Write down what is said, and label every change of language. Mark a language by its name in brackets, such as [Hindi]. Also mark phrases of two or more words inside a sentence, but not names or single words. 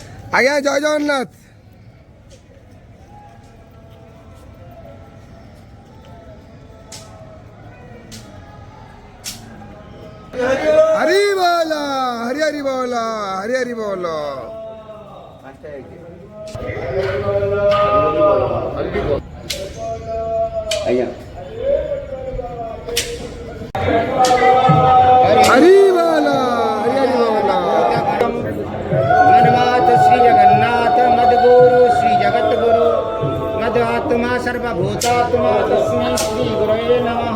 [Odia] ଆଜ୍ଞା ଜୟ ଜଗନ୍ନାଥ। ହରି ବୋଲ ହରି ହରି ବୋଲ ହରି ହରି ବୋଲ। ଆଜ୍ଞା ହରି ବୋଲା ହରି ହରି ବୋଲା। [Sanskrit] मनमात श्री जगन्नाथ मद्गुरु श्री जगद्गुरु मदात्मा सर्वभूतात्मा तस्मै श्री गुरवे नमः।